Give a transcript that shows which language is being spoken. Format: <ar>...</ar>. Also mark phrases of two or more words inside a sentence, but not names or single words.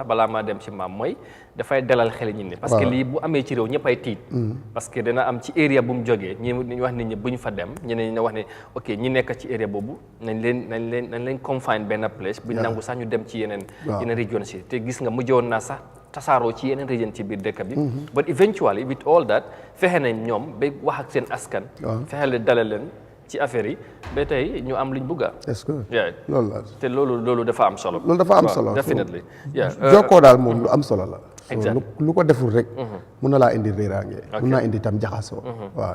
<wo>balaa maa dem ci maam mooy dafay dalal xel nit ñi</wo> <fr>parce que</fr> <wo>lii bu amee ci réew ñëpp ay tiit</wo> <fr>parce que</fr> <wo>dana am ci area bu mu jógee ñi wax nit ñi bu ñu fa dem ñeneen ñi wax ne ok ñi nekk ci area boobu nañ leen confine benn place bu ñu nangu sax ñu dem ci yeneen région si te gis nga mujjoon naa sax tasaaroo ci yeneen région ci biir dëkk bi</wo> <en>but eventually with all that</en> <wo>fexe nañ ñoom ba wax ak seen askan fexe leen dalal leen ci affaire yi ba tey ñu am liñ bugga</wo> <fr>est-ce que</fr> <wo>loolu la te loolu dafa am solo loolu dafa am solo</wo> <en>definitely</en> <wo>jokkoo daal moom lu am solo la</wo> <en>exactly</en> <wo>lu ko deful rek mun na laa indi réeraange mun naa indi tam jaxasoo waaw</wo>